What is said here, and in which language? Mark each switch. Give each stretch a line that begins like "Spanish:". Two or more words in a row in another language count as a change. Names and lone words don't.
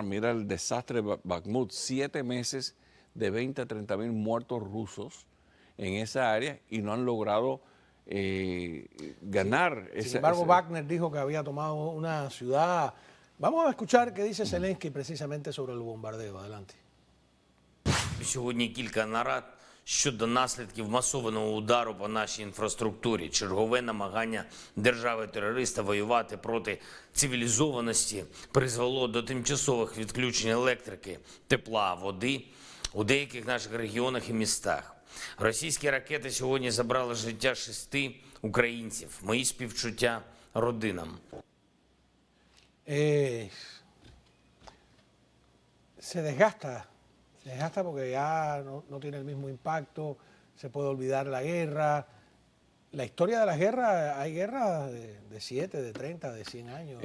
Spanish: Mira el desastre de Bakhmut, 7 meses de 20 a 30 mil muertos rusos en esa área y no han logrado ganar. Sin embargo, Wagner dijo que había tomado una ciudad. Vamos a escuchar qué dice Zelensky precisamente sobre el bombardeo. Adelante.
Ukrainian: Сьогодні кілька нарад щодо наслідків масованого удару по нашій інфраструктурі, чергове намагання держави-терориста воювати проти цивілізованості призвело до тимчасових відключень електрики, тепла, води у деяких наших регіонах і містах. Російські ракети сьогодні забрали життя 6 українців. Мої співчуття родинам.
Spanish: Se desgasta porque ya no tiene el mismo impacto, se puede olvidar la guerra. La historia de las guerras, hay guerras de 7, de 30, de 100 años.